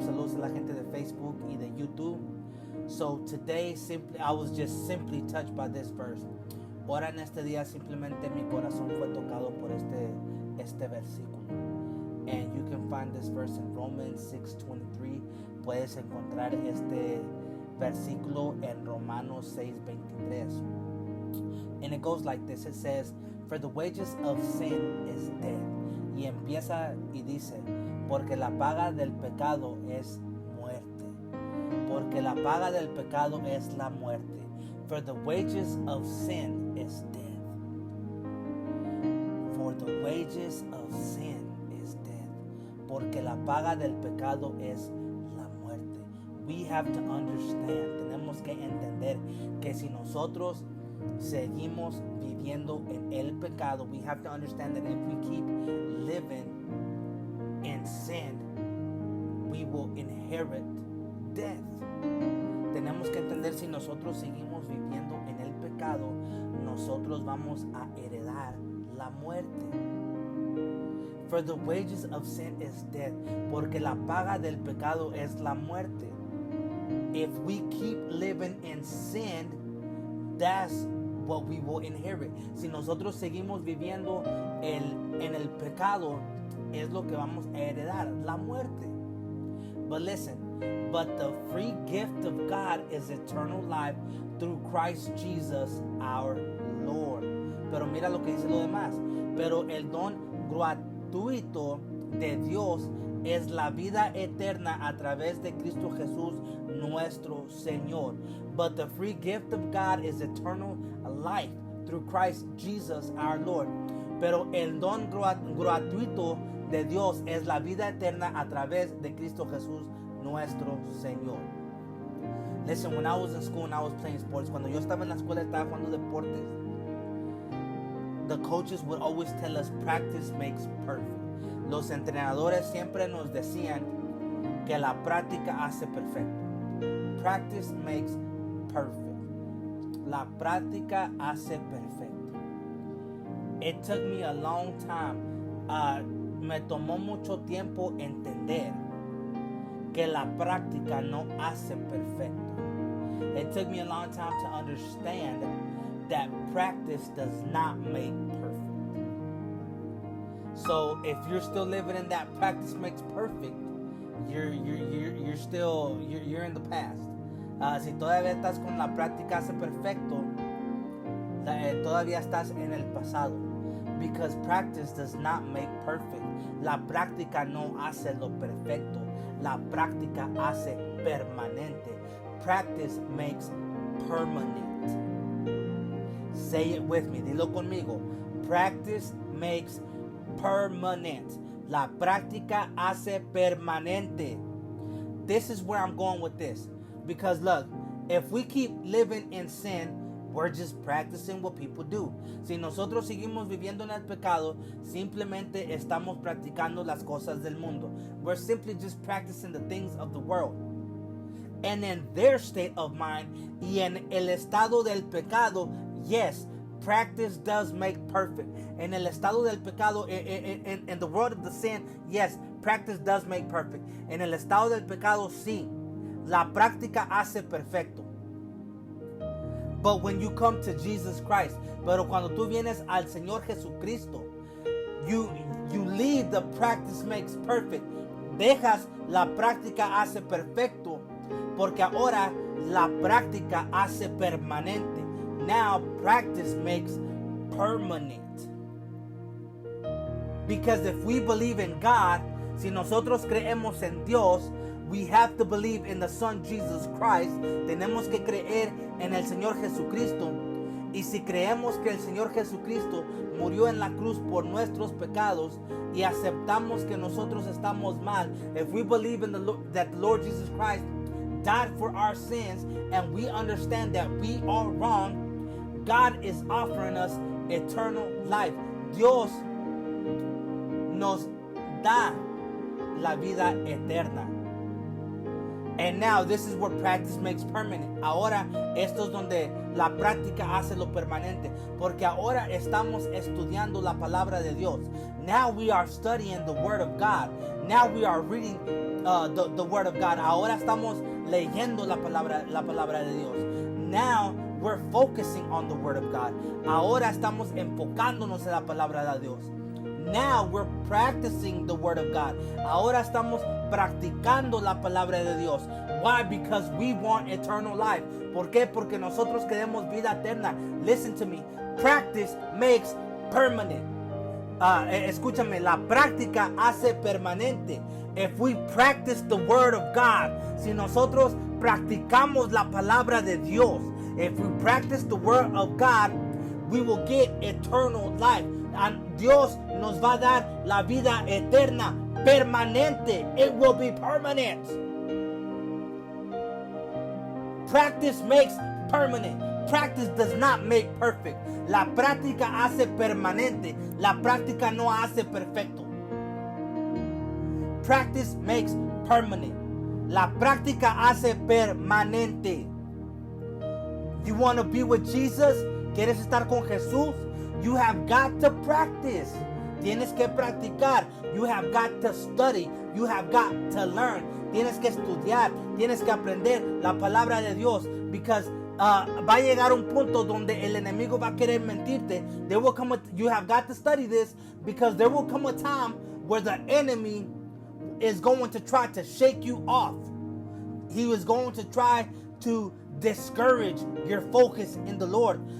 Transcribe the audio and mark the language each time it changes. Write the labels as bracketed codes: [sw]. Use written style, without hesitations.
[es] Saludos a la gente de Facebook y de YouTube. [en] So today I was just simply touched by this verse. [es] Ahora en este día simplemente mi corazón fue tocado por este versículo. [en] And you can find this verse in Romans 6:23. [es] Puedes encontrar este versículo en Romanos 6:23. [en] And it goes like this. It says, "For the wages of sin is death." [es] Y empieza y dice, porque la paga del pecado es muerte. Porque la paga del pecado es la muerte. [en] For the wages of sin is death. For the wages of sin is death. [es] Porque la paga del pecado es la muerte. [en] We have to understand, [es] tenemos que entender que si nosotros seguimos viviendo en el pecado, [en] we have to understand that if we keep living in sin, we will inherit death. [es] Tenemos que entender, si nosotros seguimos viviendo en el pecado, nosotros vamos a heredar la muerte. [en] For the wages of sin is death. [es] Porque la paga del pecado es la muerte. [en] If we keep living in sin, that's what we will inherit. [es] Si nosotros seguimos viviendo en el pecado, es lo que vamos a heredar, la muerte. [en] But listen, but the free gift of God is eternal life through Christ Jesus our Lord. [es] Pero mira lo que dice lo demás. Pero el don gratuito de Dios es la vida eterna a través de Cristo Jesús nuestro Señor. [en] But the free gift of God is eternal life through Christ Jesus our Lord. [es] Pero el don gratuito de Dios es la vida eterna a través de Cristo Jesús nuestro Señor. [en] Listen, when I was in school and I was playing sports, [es] cuando yo estaba en la escuela estaba jugando deportes, [en] the coaches would always tell us practice makes perfect. [es] Los entrenadores siempre nos decían que la práctica hace perfecto. [en] Practice makes perfect. [es] La práctica hace perfecto. [en] It took me a long time. [es] Me tomó mucho tiempo entender que la práctica no hace perfecto. [en] It took me a long time to understand that practice does not make perfect. So if you're still living in that practice makes perfect, you're still in the past. [es] Si todavía estás con la práctica hace perfecto, todavía estás en el pasado. [en] Because practice does not make perfect. [es] La práctica no hace lo perfecto. La práctica hace permanente. [en] Practice makes permanent. Say it with me. [es] Dilo conmigo. [en] Practice makes permanent. [es] La práctica hace permanente. [en] This is where I'm going with this. Because look, if we keep living in sin, we're just practicing what people do. [es] Si nosotros seguimos viviendo en el pecado, simplemente estamos practicando las cosas del mundo. [en] We're simply just practicing the things of the world. And in their state of mind, [es] y en el estado del pecado, [en] yes, practice does make perfect. [es] En el estado del pecado, [en] in the world of the sin, yes, practice does make perfect. [es] En el estado del pecado, sí, la práctica hace perfecto. [en] But when you come to Jesus Christ, [es] pero cuando tú vienes al Señor Jesucristo, [en] you leave the practice makes perfect. [es] Dejas la práctica hace perfecto, porque ahora la práctica hace permanente. [en] Now practice makes permanent. Because if we believe in God, [es] si nosotros creemos en Dios, [en] we have to believe in the Son Jesus Christ. [es] Tenemos que creer en el Señor Jesucristo. Y si creemos que el Señor Jesucristo murió en la cruz por nuestros pecados y aceptamos que nosotros estamos mal, [en] if we believe in that the Lord Jesus Christ died for our sins and we understand that we are wrong, God is offering us eternal life. [es] Dios nos da la vida eterna. [en] And now this is where practice makes permanent. [es] Ahora esto es donde la práctica hace lo permanente, porque ahora estamos estudiando la palabra de Dios. [en] Now we are studying the word of God. Now we are reading the word of God. [es] Ahora estamos leyendo la palabra de Dios. [en] Now we're focusing on the word of God. [es] Ahora estamos enfocándonos en la palabra de Dios. [en] Now we're practicing the word of God. [es] Ahora estamos practicando la palabra de Dios. [en] Why? Because we want eternal life. [es] ¿Por qué? Porque nosotros queremos vida eterna. [en] Listen to me. Practice makes permanent. [es] Escúchame, la práctica hace permanente. [en] If we practice the word of God, [es] si nosotros practicamos la palabra de Dios, [en] if we practice the word of God, we will get eternal life. [es] And Dios nos va a dar la vida eterna, permanente. [en] It will be permanent. Practice makes permanent. Practice does not make perfect. [es] La práctica hace permanente. La práctica no hace perfecto. [en] Practice makes permanent. [es] La práctica hace permanente. [en] You want to be with Jesus? [es] ¿Quieres estar con Jesús? [en] You have got to practice. [es] Tienes que practicar. [en] You have got to study. You have got to learn. [es] Tienes que estudiar. Tienes que aprender la palabra de Dios. Because va a llegar un punto donde el enemigo va a querer mentirte. [en] You have got to study this, because there will come a time where the enemy is going to try to shake you off. He is going to try to discourage your focus in the Lord.